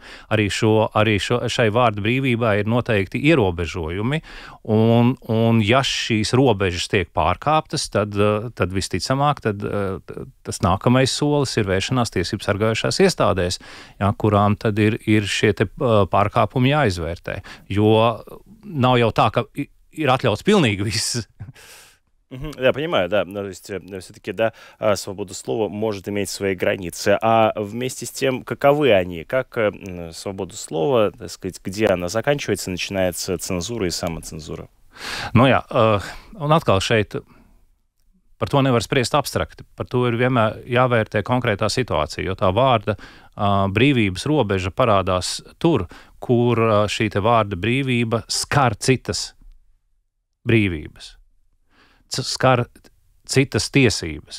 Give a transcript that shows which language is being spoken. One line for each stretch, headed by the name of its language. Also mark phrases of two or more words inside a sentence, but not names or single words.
Latvian: Arī šai vārda brīvībai ir noteikti ierobežojumi, un ja šīs robežas tiek pārkāptas, tad visticamāk, tas nākamais solis ir vēršanās tiesību sargājušās iestādēs, ja, kurām tad ir šie te pārkāpumi jāizvērtē. Jo nav jau tā, ka ir atļauts pilnīgi viss.
Russian: Да, понимаю, да. То есть все-таки, да, свобода слова может иметь свои границы. А вместе с тем, каковы они? Как свобода слова, так сказать, где она заканчивается, начинается цензура и самоцензура?
Latvian: Nu jā, un atkal šeit par to nevar spriest abstrakti. Par to ir vienmēr jāvērtē konkrētā situācija, jo tā vārda brīvības robeža parādās tur, kur šī te vārda brīvība skar citas brīvības, skar citas tiesības.